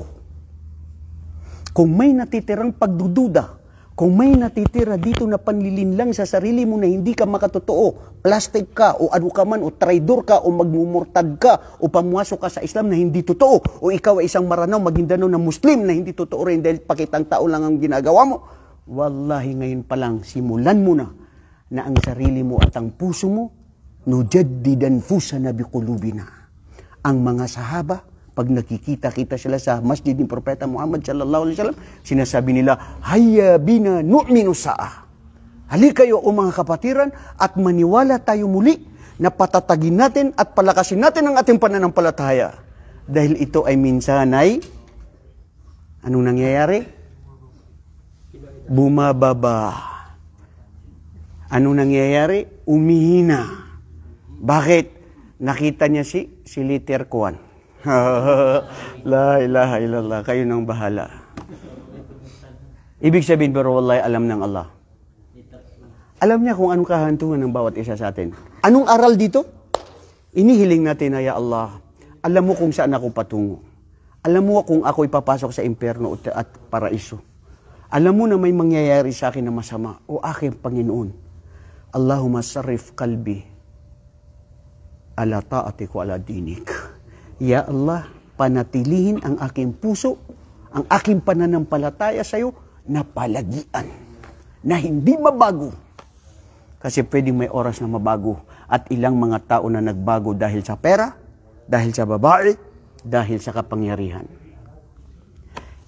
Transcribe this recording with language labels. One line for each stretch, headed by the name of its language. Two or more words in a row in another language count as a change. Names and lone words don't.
Filipino: Kung may natitirang pagdududa, kung may natitira dito na panlilinlang sa sarili mo na hindi ka makatotoo, plastic ka o ano ka man o traidor ka o magmumurtad ka o pamuasok ka sa Islam na hindi totoo o ikaw ay isang Maranao, Maguindanao na Muslim na hindi totoo rin dahil pakitang tao lang ang ginagawa mo, wallahi ngayon pa lang simulan mo na ang sarili mo at ang puso mo
Arabic: نجدد أنفسنا بقلوبنا.
Filipino: Ang mga sahaba, pag nakikita-kita sila sa masjid ni Propeta Muhammad
Arabic: صلى الله عليه وسلم,
Filipino: sinasabi nila,
Arabic: هيا بنا نؤمن ساعة.
Filipino: Halika kayo o mga kapatiran at maniwala tayo muli na patatagin natin at palakasin natin ang ating pananampalataya. Dahil ito ay minsan ay, anong nangyayari? Bumababa. Anong nangyayari? Umihina. Bakit? Nakita niya si Liter Kuan.
Arabic: لا إله إلا الله,
Filipino: kayo nang bahala. Ibig sabihin, pero wallahi alam ng Allah. Alam niya kung anong kahantungan ng bawat isa sa atin. Anong aral dito? Inihiling natin na,
Arabic: يا الله,
Filipino: alam mo kung saan ako patungo. Alam mo kung ako ipapasok sa impyerno at paraiso. Alam mo na may mangyayari sa akin na masama. O aking Panginoon,
Arabic: اللهم صرف قلبي على طاعتك وعلى دينك. يا الله,
Filipino: panatilihin ang aking puso, ang aking pananampalataya sa iyo na palagian, na hindi mabago. Kasi pwedeng may oras na mabago at ilang mga tao na nagbago dahil sa pera, dahil sa babae, dahil sa kapangyarihan.